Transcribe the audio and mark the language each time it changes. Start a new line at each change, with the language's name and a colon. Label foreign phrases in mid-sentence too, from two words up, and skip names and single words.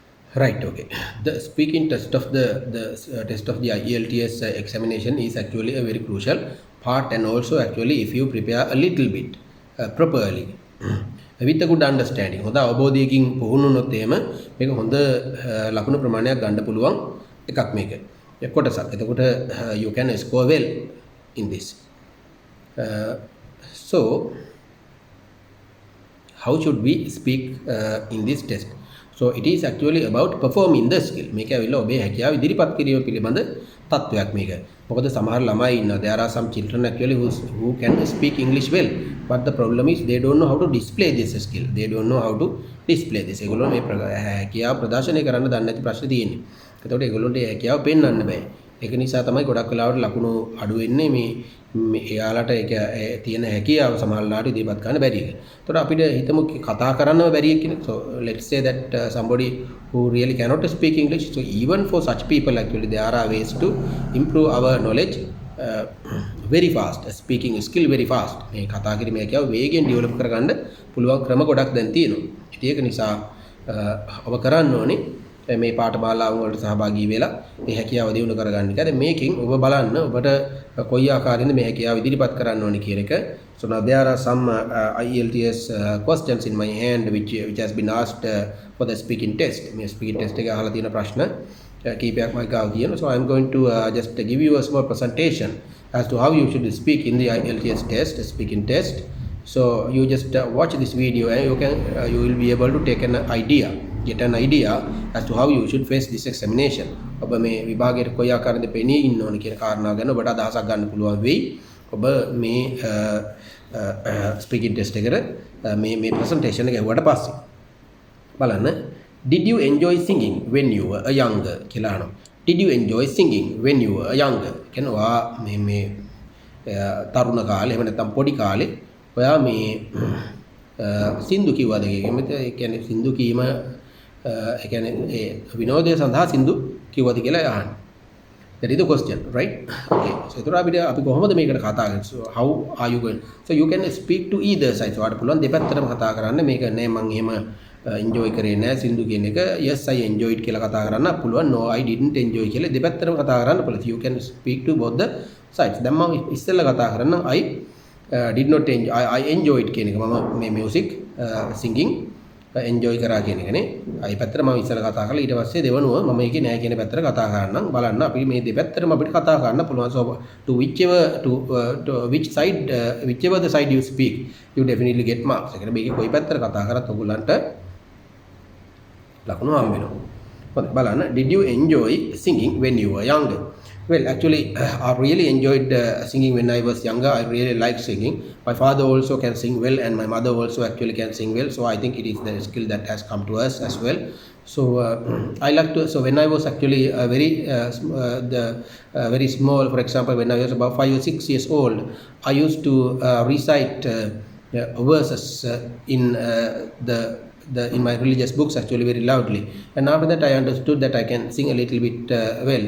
English: Right, okay. The speaking test of the test of the IELTS examination is actually a very crucial part, and also actually if you prepare a little bit properly with a good understanding.
Sinhala: හොඳ අවබෝධයකින් පුහුණු වුණොත් එහෙම මේක හොඳ ලකුණු ප්‍රමාණයක් ගන්න පුළුවන් එකක් මේක. කොටසක්. එතකොට
English: you can score well in this. So how should we speak in this test? So it is actually about performing the skill.
Sinhala: මේක ඇවිල්ලා ඔබේ හැකියාව ඉදිරිපත් කිරීම පිළිබඳ තත්වයක් මේක. මොකද සමහර ළමයි ඉන්නවා.
English: There are some children actually who can speak English well, but the problem is they don't know how to display this skill. They don't know how to display this.
Sinhala: ඒගොල්ලෝ මේ හැකියාව ප්‍රදර්ශනය කරන්න දන්නේ නැති ප්‍රශ්නේ තියෙන්නේ. එතකොට ඒගොල්ලොන්ට ඒ හැකියාව පෙන්වන්න බෑ. ඒක නිසා තමයි ගොඩක් වෙලාවට ලකුණු අඩු වෙන්නේ මේ එයාලට ඒක තියෙන හැකියාව සමහරලාට ඉදිරිපත් කරන්න බැරි එක. ඒතකොට අපිට හිතමු කතා කරන්නම බැරි එක කෙනෙක්.
English: So let's say that somebody who really cannot speak English. So even for such people actually there are ways to improve our knowledge very fast. Speaking skill very fast.
Sinhala: මේ කතා කිරීමේ හැකියාව වේගෙන් ඩෙවලොප් කරගන්න පුළුවන් ක්‍රම ගොඩක් දැන් තියෙනවා. ඉතින් ඒක නිසා ඔබ කරන්න ඕනේ මේ පාඨමාලාව වලට සහභාගී වෙලා මේ හැකියාව දියුණු කරගන්න එක. දැන් මේකෙන් ඔබ බලන්න ඔබට කොයි ආකාරයෙන්ද මේ හැකියාව ඉදිරිපත් කරන්න ඕනේ කියන එක.
English: So now there are some IELTS questions in my hand which has been asked for the speaking test.
Sinhala: මේ
English: speaking test
Sinhala: එක අහලා තියෙන ප්‍රශ්න කීපයක් මම ගාව කියනවා.
English: So I am going to just give you a small presentation as to how you should speak in the IELTS test, speaking test. So you just watch this video and you will be able to take an idea, get an idea as to how you should face this examination.
Sinhala: ඔබ මේ විභාගයට කොයි ආකාරයෙන්ද පෙනී ඉන්න ඕන කියන කාරණා ගැන ඔබට අදහසක් ගන්න පුළුවන් වෙයි. ඔබ මේ
English: speaking test
Sinhala: එකට මේ ප්‍රසන්ටේෂන් එක ඇහුවට පස්සේ බලන්න.
English: Did you enjoy singing when you were younger
Sinhala: කියලා අහනවා.
English: Did you enjoy singing when you were younger?
Sinhala: කියනවා මේ තරුණ කාලේ එහෙම නැත්නම් පොඩි කාලේ ඔයා මේ සින්දු කිව්වද කියන්නේ? ඒ කියන්නේ සින්දු කීම ඒ කියන්නේ ඒ විනෝදය සඳහා සින්දු කිව්වද කියලා අහන්නේ.
English: That is the question, right? Okay.
Sinhala: So ඒතර අපි කොහොමද මේකට කතා කරන්නේ?
English: So how are you going? So you can speak to either side.
Sinhala: So ඔයාලට පුළුවන් දෙපැත්තටම කතා කරන්න. මේක නෑ මම එහෙම enjoy කරේ නෑ සින්දු කියන එක.
English: Yes I enjoyed
Sinhala: කියලා කතා කරන්න පුළුවන්.
English: No I didn't enjoy
Sinhala: කියලා දෙපැත්තටම කතා කරන්න පුළුවන්.
English: You can speak to both the sides.
Sinhala: දැන් මම ඉස්සෙල්ලා කතා කරන්න
English: did not enjoy I enjoyed
Sinhala: කියන එක මම මේ
English: music singing enjoy
Sinhala: කරා කියන එකනේ. අයි පැත්තට මම ඉස්සෙල්ලා කතා කරලා ඊට පස්සේ දෙවනුව මම ඒකේ නෑ කියන පැත්තට කතා කරන්නම්. බලන්න අපි මේ දෙපැත්තටම අපිට කතා කරන්න පුළුවන්.
English: So to which side whichever the side you speak you definitely get marks.
Sinhala: ඒ කියන්නේ මේකේ කොයි පැත්තට කතා කරත් ඔයගොල්ලන්ට ලකුණු හම්බ වෙනවා. හොඳයි බලන්න.
English: Did you enjoy singing when you were younger? Well, actually, I really enjoyed singing when I was younger. I really liked singing. My father also can sing well, and my mother also actually can sing well. So I think it is the skill that has come to us as well. So I like to. So when I was actually very small, for example, when I was about 5 or 6 years old, I used to recite verses in in my religious books actually very loudly, and after that I understood that I can sing a little bit well.